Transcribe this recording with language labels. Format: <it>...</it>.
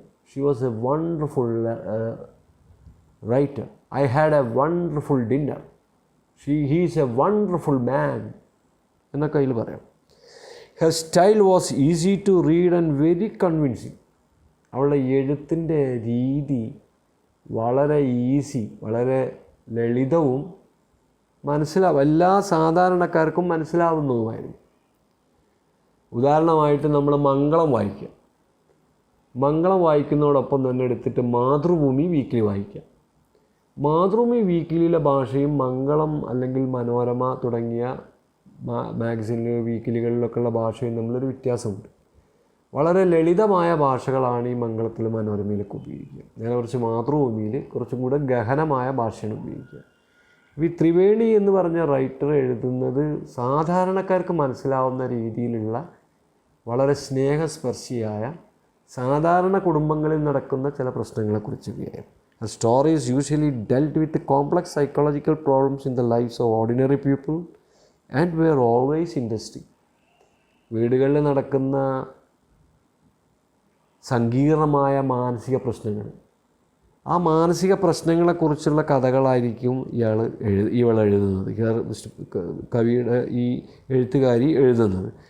<en>She was a wonderful writer. I had a wonderful dinner. He is a wonderful man</en> <ml>എന്നൊക്കെ അതിൽ പറയാം.</ml> <en>Her style was easy to read and very convincing.</en> <ml>അവളുടെ എഴുത്തിൻ്റെ രീതി വളരെ easy, വളരെ ലളിതവും എല്ലാ സാധാരണക്കാർക്കും മനസ്സിലാവുന്നതുമായിരുന്നു. ഉദാഹരണമായിട്ട് നമ്മൾ മംഗളം വായിക്കുക. മംഗളം വായിക്കുന്നതോടൊപ്പം തന്നെ എടുത്തിട്ട് മാതൃഭൂമി വീക്കിലി വായിക്കുക. മാതൃഭൂമി വീക്കിലിയിലെ ഭാഷയും മംഗളം അല്ലെങ്കിൽ മനോരമ തുടങ്ങിയ മാഗസിനിൽ വീക്കിലികളിലൊക്കെയുള്ള ഭാഷയും തമ്മിലൊരു വ്യത്യാസമുണ്ട്. വളരെ ലളിതമായ ഭാഷകളാണ് ഈ മംഗളത്തിൽ മനോരമയിലൊക്കെ ഉപയോഗിക്കുക. നേരെ കുറച്ച് മാതൃഭൂമിയിൽ കുറച്ചും കൂടെ ഗഹനമായ ഭാഷയാണ് ഉപയോഗിക്കുക. ഈ ത്രിവേണി എന്ന് പറഞ്ഞ റൈറ്റർ എഴുതുന്നത് സാധാരണക്കാർക്ക് മനസ്സിലാവുന്ന രീതിയിലുള്ള വളരെ സ്നേഹസ്പർശിയായ സാധാരണ കുടുംബങ്ങളിൽ നടക്കുന്ന ചില പ്രശ്നങ്ങളെക്കുറിച്ചൊക്കെയായിരുന്നു.</ml> <en>A story is usually dealt with the complex psychological problems in the lives of ordinary people and were always interesting.</en> <ml>വീടുകളിൽ നടക്കുന്ന സങ്കീർണമായ മാനസിക പ്രശ്നങ്ങൾ, ആ മാനസിക പ്രശ്നങ്ങളെക്കുറിച്ചുള്ള കഥകളായിരിക്കും ഇവൾ എഴുതുന്നത്, കവിയുടെ ഈ എഴുത്തുകാരി എഴുതുന്നത്.</ml>